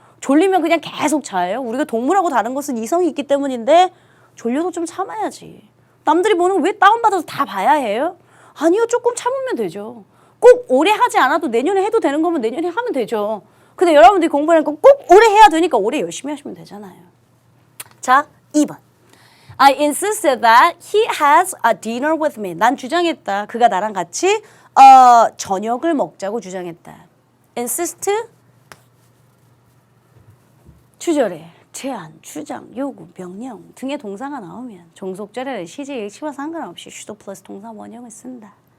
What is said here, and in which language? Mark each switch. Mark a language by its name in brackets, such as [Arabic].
[Korean] 졸리면 그냥 계속 자요? 우리가 동물하고 다른 것은 이성이 있기 때문인데 졸려도 좀 참아야지. 남들이 보는 거 왜 다운받아서 다 봐야 해요? 아니요. 조금 참으면 되죠. 꼭 올해 하지 않아도 내년에 해도 되는 거면 내년에 하면 되죠. 근데 여러분들이 공부하니까 꼭 올해 해야 되니까 올해 열심히 하시면 되잖아요. 자, 2번. [English] I insisted that he has a dinner with me. [Korean] 난 주장했다. 그가 나랑 같이 저녁을 먹자고 주장했다. insist, 주절에 제안, 주장, 요구, 명령 등의 동사가 나오면 종속절에 시제 일치와 상관없이 슈도 플러스 동사 원형을 쓴다.